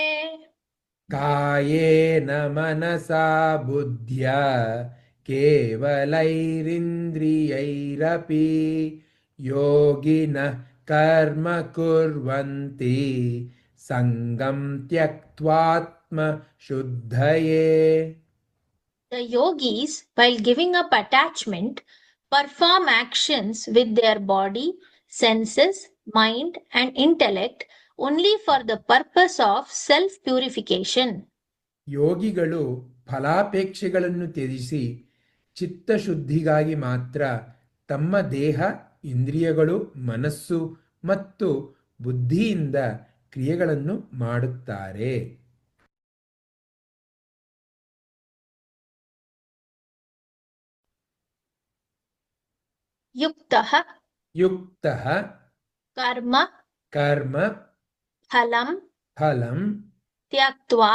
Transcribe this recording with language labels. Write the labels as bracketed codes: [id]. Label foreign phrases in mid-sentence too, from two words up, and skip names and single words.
[sa] कायेन मनसा बुद्ध्या केवलैरिन्द्रियैरपि योगिनः कर्म कुर्वन्ति सङ्गं त्यक्त्वात्मशुद्धये [en] The yogis, while giving up attachment, perform actions with their body, senses, mind, and intellect only for the purpose of self purification. [kn] ಯೋಗಿಗಳು ಫಲಾಪೇಕ್ಷೆಗಳನ್ನು ತ್ಯಜಿಸಿ ಚಿತ್ತಶುದ್ಧಿಗಾಗಿ ಮಾತ್ರ ತಮ್ಮ ದೇಹ ಇಂದ್ರಿಯಗಳು ಮನಸ್ಸು ಮತ್ತು ಬುದ್ಧಿಯಿಂದ ಕ್ರಿಯೆಗಳನ್ನು ಮಾಡುತ್ತಾರೆ [sa] युक्तः ಯುಕ್ತಃ कर्म ಕರ್ಮ फलं ಫಲಂ त्यक्त्वा